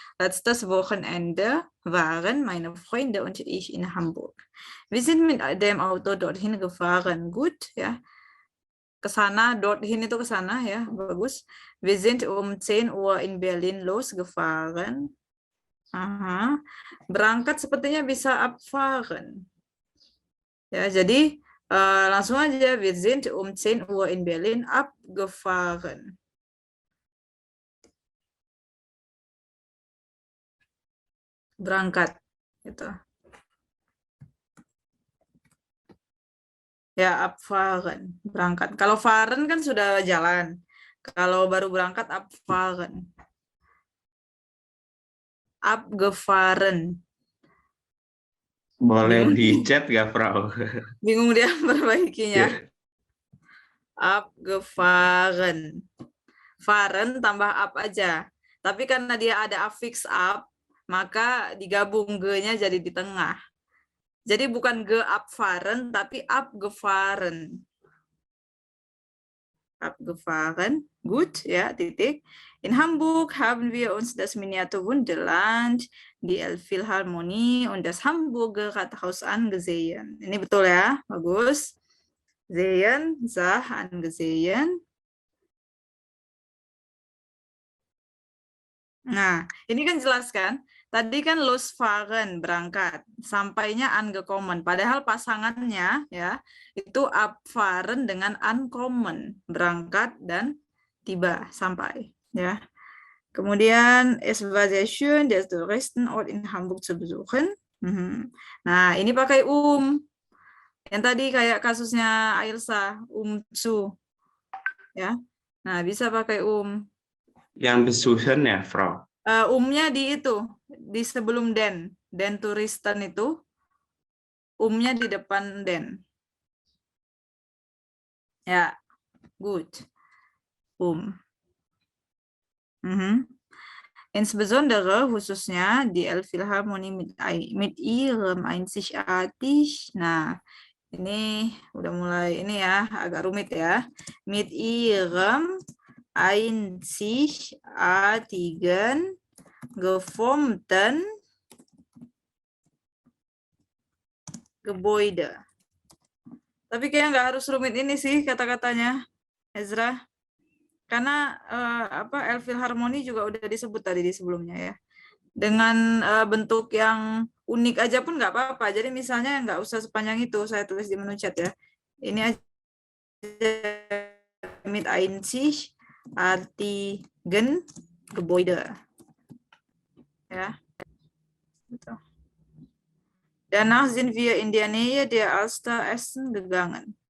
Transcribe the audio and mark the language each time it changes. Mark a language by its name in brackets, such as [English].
[German] Letztes Wochenende waren meine Freunde und ich in Hamburg. Wir sind mit dem Auto dorthin gefahren. Gut, ya. [Indonesian] Kesana, dorthin itu kesana ya, bagus. [German] Wir sind um 10 Uhr in Berlin losgefahren. Aha. [Indonesian] Berangkat sepertinya bisa abfahren. Ya, jadi langsung aja, [German] wir sind um 10 Uhr in Berlin abgefahren. [Indonesian] Berangkat gitu. Ya, abfahren, berangkat. Kalau fahren kan sudah jalan. Kalau baru berangkat, abfahren. [German] Abgefahren. [Indonesian] Boleh di chat nggak, Frau? Bingung dia perbaikinya. Abgefahren. Fahren tambah ab aja. Tapi karena dia ada affix ab, maka digabung ge-nya jadi di tengah. Jadi bukan geabfahren, tapi abgefahren. [German] Abgefahren, gut, ya, titik. In Hamburg haben wir uns das Miniatur Wunderland, die Elbphilharmonie und das Hamburger Rathaus angesehen. [Indonesian] Ini betul ya, bagus. Sehen, sah, angesehen. Nah, ini kan jelas kan? Tadi kan losfahren, berangkat, sampainya angekommen. Padahal pasangannya ya itu abfahren dengan ankommen, berangkat dan tiba, sampai. Ya. [German] Kemudian es war sehr schön, der Touristenort in Hamburg zu besuchen. [Indonesian] Nah, ini pakai Yang tadi kayak kasusnya Ailsa, zu. Ya. Nah, bisa pakai Yang besuchen ya, Frau? Nya di sebelum den Touristen itu, nya di depan den. Ya, gut. [German] Insbesondere khususnya die Elbphilharmonie mit ihrem einzigartig. [Indonesian] Nah, ini udah mulai ini ya, agak rumit ya. [German] Mit ihrem einzigartigen geformten Gebäude. [Indonesian] Tapi kayak nggak harus rumit ini sih kata-katanya, Ezra. Karena Elbphilharmonie juga udah disebut tadi di sebelumnya ya. Dengan bentuk yang unik aja pun nggak apa-apa. Jadi misalnya nggak usah sepanjang itu, saya tulis di menu chat ya. Ini aja [German] mit einzigartigen Gebäude. Ja. Danach sind wir in der Nähe der Alster essen gegangen.